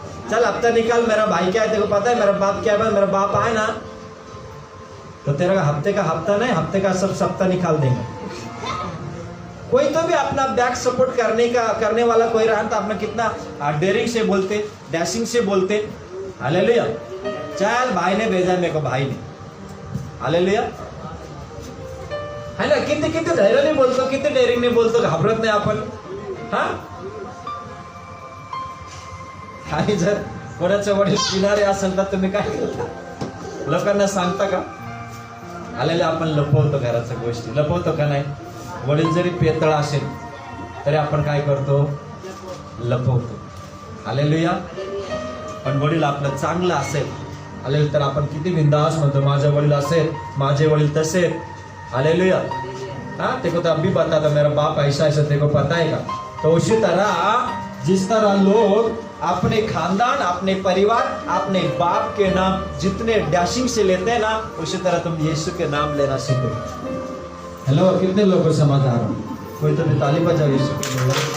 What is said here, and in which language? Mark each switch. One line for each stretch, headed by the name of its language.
Hindi: चल हफ्ता निकाल, मेरा भाई क्या है तेरे को पता है, मेरा बाप क्या है? मेरा बाप आए ना तो तेरा हफ्ते का हफ्ता नहीं, हफ्ते का सब सप्ताह निकाल देंगे। कोई तो भी अपना बैक सपोर्ट करने वाला कोई रहा तो अपना कितना डेयरिंग से बोलते, डैशिंग से बोलते। हालेलुया। चल भाई ने भेजा मेरे को, भाई ने। हालेलुया। है ना?
Marathi: किती धैर्य नहीं बोलतो, किती डेअरिंग नहीं बोलतो, घाबरत नाही आपण। हा, आणि जर कोणाचे वडील पिणारे असेल तर तुम्ही काय करता? लोकांना सांगता का? आलेल्या आपण लपवतो, घराच्या गोष्टी लपवतो का नाही? वडील जरी पेतळ असेल तरी आपण काय करतो? लपवतो। हालेलुया। पण वडील आपलं चांगलं असेल, हालेलुया, तर आपण किती बिंदास म्हणतो माझे वडील असेल, माझे वडील तसे।
Hindi: हालेलुया। हाँ, तेको तो अभी बता था मेरा बाप ऐसा ऐसा, तेको पता है का? तो उसी तरह जिस तरह लोग अपने खानदान, अपने परिवार, अपने बाप के नाम जितने डैशिंग से लेते हैं ना, उसी तरह तुम यीशु के नाम लेना सीखो। हेलो, कितने लोगों को समझ आ रहा? कोई तो भी ताली बजाओ यीशु के नाम।